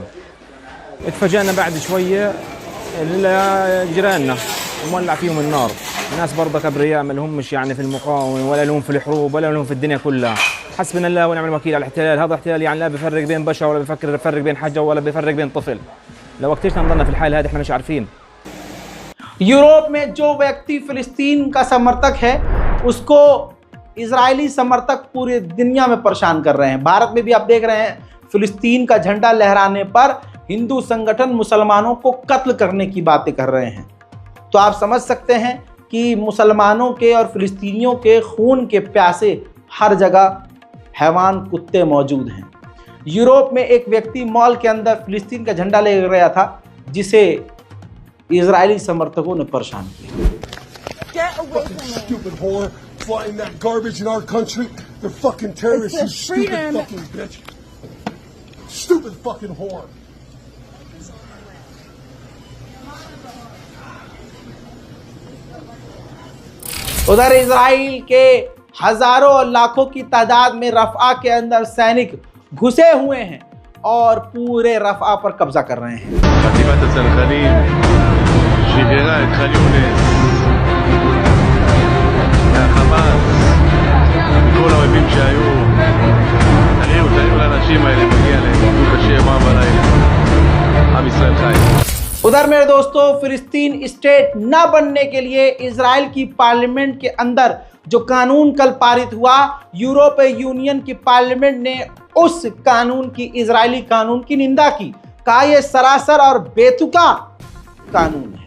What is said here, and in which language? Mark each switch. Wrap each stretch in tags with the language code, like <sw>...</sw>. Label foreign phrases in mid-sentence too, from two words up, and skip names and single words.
<ar>اتفاجأنا بعد شوية جيراننا مولع فيهم النار، ناس برضك أبرياء ما لهمش يعني في المقاومة ولا لهم في الحروب ولا لهم في الدنيا كلها. حسبنا الله ونعم الوكيل على الاحتلال. هذا احتلال يعني لا بيفرق بين بشر ولا بيفرق بين حجة ولا بيفرق بين طفل. لو وقتنا نضلنا في الحال هذه احنا مش عارفين.</ar> <hi>यूरोप में जो व्यक्ति फिलिस्तीन का समर्थक है उसको इजरायली समर्थक पूरी दुनिया में परेशान कर रहे हैं। भारत में भी आप देख रहे हैं फिलिस्तीन का झंडा लहराने पर हिंदू संगठन मुसलमानों को कत्ल करने की बातें कर रहे हैं। तो आप समझ सकते हैं कि मुसलमानों के और फिलिस्तीनियों के खून के प्यासे हर जगह हैवान कुत्ते मौजूद हैं। यूरोप में एक व्यक्ति मॉल के अंदर फिलिस्तीन का झंडा ले गया था जिसे इजरायली समर्थकों ने परेशान किया।</hi> <en>Stupid whore flying that garbage in our country. They're fucking terrorists. You stupid fucking bitch. Stupid fucking whore.</en> <hi>उधर इजराइल के हजारों और लाखों की तादाद में रफ़ा के अंदर सैनिक घुसे हुए हैं और पूरे रफ़ा पर कब्जा कर रहे हैं।</hi> <he>חטיבת הצנחנים שחררה את ח'אן יונס מהחמאס, מכל האויבים שהיו. תראו לאנשים האלה, מגיע להם, עבדו קשה יומם ולילה. עם ישראל חי.</he> <hi>उधर मेरे दोस्तों, फिलिस्तीन स्टेट न बनने के लिए इजराइल की पार्लियामेंट के अंदर जो कानून कल पारित हुआ, यूरोपीय यूनियन की पार्लियामेंट ने उस कानून की, इजरायली कानून की निंदा की। कहा यह सरासर और बेतुका कानून है।</hi>